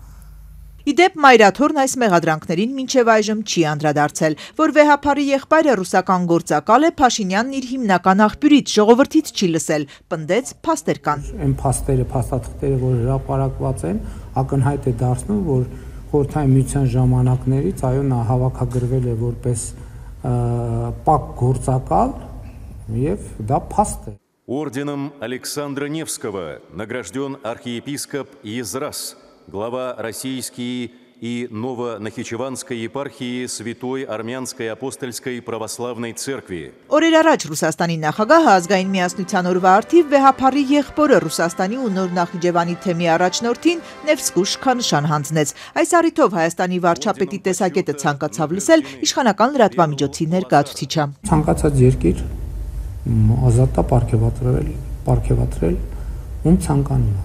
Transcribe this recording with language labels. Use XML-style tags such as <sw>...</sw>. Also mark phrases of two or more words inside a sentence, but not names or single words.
<hy>Իդեպ Մայրաթորն այս մեղադրանքներին մինչև այժմ չի անդրադարձել, որ վեհափարի եղբայրը ռուսական գործակալ է, Փաշինյանն իր հիմնական աղբյուրից ժողովրդից չի լսել, պնդեց փաստեր կան։ Այն փաստերը, փաստաթղթերը, որ հրապարակված են, ակնհայտ է դարձնում, որ Խորհրդային Միության ժամանակներից այո նա հավաքագրվել է որպես պակ գործակալ եւ դա փաստ է։</hy> <ru>Орденом Александра Невского награжден архиепископ Езрас, глава Российской и Новонахичеванской епархии Святой Армянской апостольской православной церкви.</ru> <hy>Օրեր առաջ Ռուսաստանի նախագահը ազգային միասնության օրվա արդիվ վեհափարի եղբորը Ռուսաստանի ու Նոր Նախիջևանի թեմի առաջնորդին Նևսկու շքանշան հանձնեց։ Այս առիթով Հայաստանի վարչապետի տեսակետը ցանկացավ լսել իշխանական լրատվամիջոցի ներկայացուցիչը։ Ցանկացած երկիր ազատ է պարգևատրել ում ցանկանում է։</hy>